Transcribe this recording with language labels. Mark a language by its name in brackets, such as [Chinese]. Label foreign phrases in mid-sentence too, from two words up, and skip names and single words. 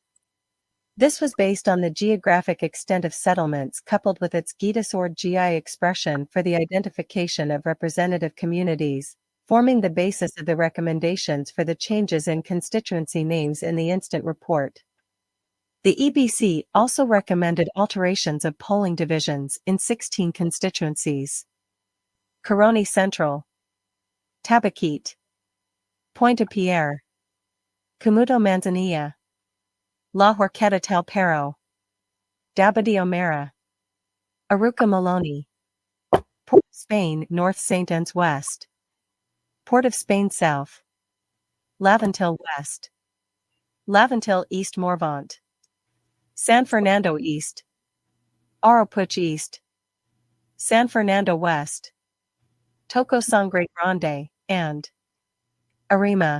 [English] This was based on the geographic extent of settlements coupled with its WZYE expression for the identification of representative communities, forming the basis of the recommendations for the changes in constituency names in the instant report. The EBC also recommended alterations of polling divisions in 16 constituencies. Coroni Central, Tabaquite, Pointe-à-Pierre, Camuto Manzanilla, La Horquetta Talpero, Dabity O'Mara, Aruca Maloney, Port of Spain North St. Anne's West, Port of Spain South, Laventil West, Laventil East Morvant, San Fernando East, Oropouche East, San Fernando West, Toco Sangre Grande, and Arima.